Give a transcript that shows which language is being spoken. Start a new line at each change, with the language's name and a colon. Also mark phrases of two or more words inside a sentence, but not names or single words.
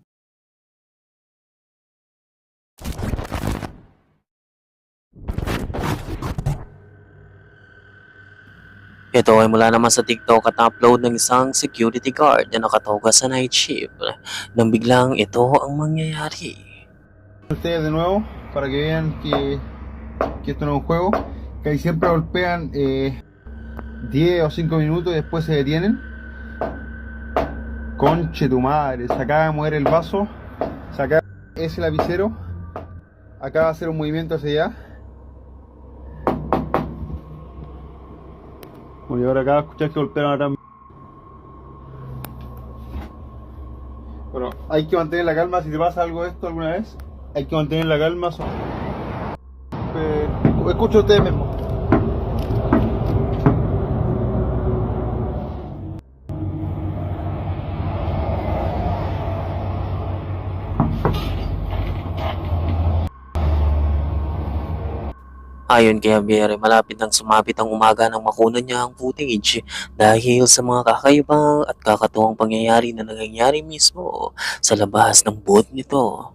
Filipino: Ito ay mula naman sa TikTok at upload ng isang security guard na nakatoga sa
English: night shift
Filipino: nang biglang ito ang mangyayari.
Spanish: Ustedes de nuevo para que vean que esto no es un juego, que ahí siempre golpean 10 o 5 minutos y después se detienen. Conche tu madre, se acaba de mover el vaso, se acaba ese lapicero, acaba de hacer un movimiento hacia allá. Bueno, y ahora acaba de escuchar que golpearon atrás. Bueno, hay que mantener la calma. Si te pasa algo de esto alguna vez, hay que mantener la calma. Escucho a ustedes mismos.
Filipino: Ayon kay Javier, malapit nang sumapit ang umaga nang makunan niya ang footage dahil sa mga kakaibang at kakatuwang pangyayari na nangyayari mismo sa labas ng booth nito.